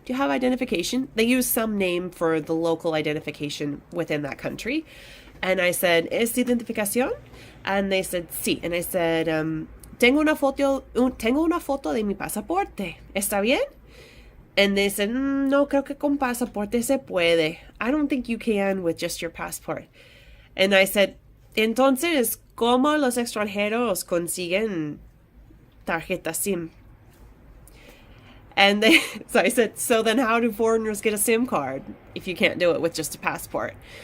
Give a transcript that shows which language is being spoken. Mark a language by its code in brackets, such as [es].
[en] Do you have identification? They use some name for the local identification within that country. And I said, [es] ¿Es identificación? [en] And they said, sí. And I said, [es] tengo una foto de mi pasaporte. ¿Está bien? [en] And they said, [es] no, creo que con pasaporte se puede. [en] I don't think you can with just your passport. And I said, [es] entonces, ¿cómo los extranjeros consiguen tarjeta SIM? [en] And so I said, so then how do foreigners get a SIM card if you can't do it with just a passport?